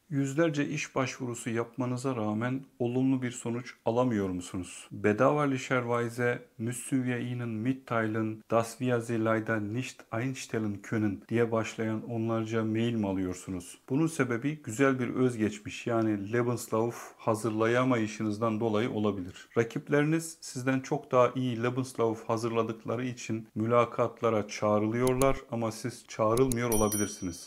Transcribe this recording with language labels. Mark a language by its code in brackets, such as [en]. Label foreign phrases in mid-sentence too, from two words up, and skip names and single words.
[tr] Yüzlerce iş başvurusu yapmanıza rağmen olumlu bir sonuç alamıyor musunuz? [de] Bedauerlicherweise müssen wir Ihnen mitteilen, dass wir Sie leider nicht einstellen können [tr] diye başlayan onlarca mail mi alıyorsunuz? Bunun sebebi güzel bir özgeçmiş yani Lebenslauf hazırlayamayışınızdan dolayı olabilir. Rakipleriniz sizden çok daha iyi Lebenslauf hazırladıkları için mülakatlara çağrılıyorlar ama siz çağrılmıyor olabilirsiniz.